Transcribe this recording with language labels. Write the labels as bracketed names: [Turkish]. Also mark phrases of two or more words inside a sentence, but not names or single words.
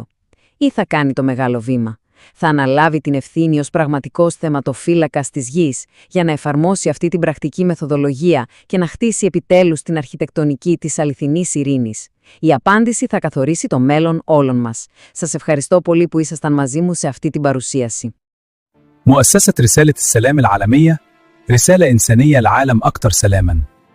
[Greek] Ή θα κάνει το μεγάλο βήμα? Θα αναλάβει την ευθύνη ως πραγματικός θεματοφύλακας της γης για να εφαρμόσει αυτή την πρακτική μεθοδολογία και να χτίσει επιτέλους την αρχιτεκτονική της αληθινής ειρήνης? Η απάντηση θα καθορίσει το μέλλον όλων μας. Σας ευχαριστώ πολύ που ήσασταν μαζί μου σε αυτή την παρουσίαση. [Arabic] مؤسسة رسالة السلام العالمية رسالة إنسانية لعالم أكثر سلاماً.